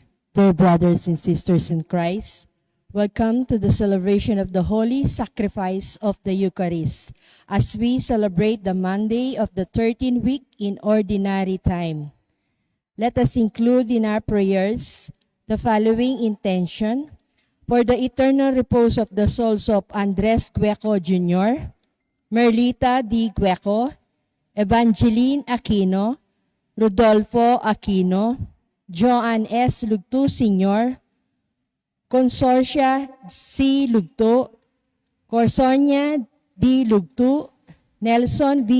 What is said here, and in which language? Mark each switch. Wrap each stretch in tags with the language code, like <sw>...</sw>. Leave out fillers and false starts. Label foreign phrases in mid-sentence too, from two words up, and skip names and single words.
<en>Dear brothers and sisters in Christ, welcome to the celebration of the holy sacrifice of the Eucharist as we celebrate the Monday of the 13th week in Ordinary Time. Let us include in our prayers the following intention: for the eternal repose of the souls of Andres Gueco Jr., Merlita D. Gueco, Evangeline Aquino, Rodolfo Aquino, Joan S. Lugto Sr., Consorcia C. Lugto, Corsonia D. Lugto, Nelson V.</en>